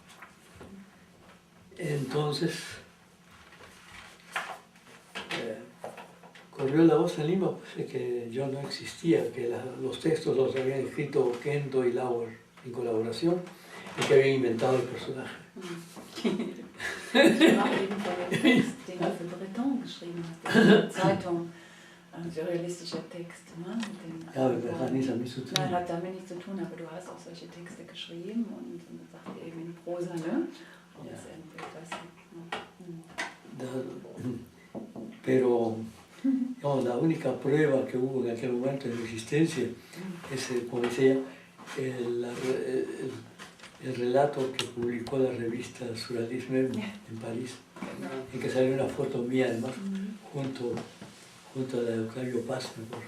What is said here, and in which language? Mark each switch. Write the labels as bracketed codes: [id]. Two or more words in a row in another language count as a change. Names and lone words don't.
[es] Entonces, corrió la voz en Lima pues, de que yo no existía, que los textos los habían escrito Kendo y Lauer en colaboración y que habían inventado el personaje. [de] Ich sprach eben von dem Text, den er für Breton geschrieben hat, in der Zeitung. Ein surrealistischer Text. Ne? Ja, aber das hat nichts damit zu tun. Nein, hat damit nichts zu tun, aber du hast auch solche Texte geschrieben und sagt eben in Prosa, ne? Und Ja. das etwas. [es] Pero no, la única prueba que hubo en aquel momento de mi existencia es, como decía, el relato que publicó la revista Surrealisme en París, en que salió una foto mía además junto a la de Octavio Paz, me acuerdo.